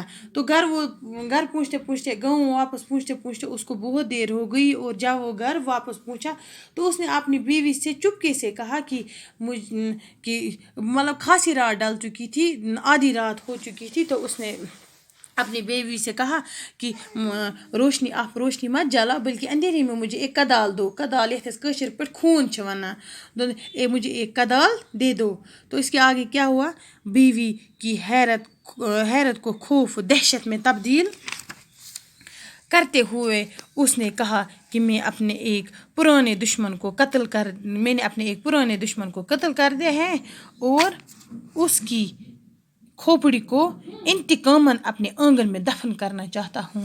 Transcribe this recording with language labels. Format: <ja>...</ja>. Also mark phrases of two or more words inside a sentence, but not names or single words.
<ur>تو گھر پہنچتے گاؤں واپس پہنچتے اس کو بہت دیر ہو گئی اور جب وہ گھر واپس پہنچا تو اس نے اپنی بیوی سے چپکے سے کہا کہ خاصی رات ڈل چکی تھی آدھی رات ہو چکی تھی. تو اس نے اپنی بیوی سے کہا کہ آپ روشنی مت جلا بلکہ اندھیرے میں مجھے ایک کدال دو.</ur> <ks>کدال یتھ کٲشِر پٲٹھۍ خوٗن چھِ وَنان.</ks> <ur>مجھے ایک کدال دے دو. تو اس کے آگے کیا ہوا. بیوی کی حیرت کو خوف دہشت میں تبدیل کرتے ہوئے اس نے کہا کہ میں نے اپنے ایک پرانے دشمن کو قتل کر دیا ہے اور اس کی کھوپڑی کو انتقاماً اپنے آنگن میں دفن کرنا چاہتا ہوں.</ur>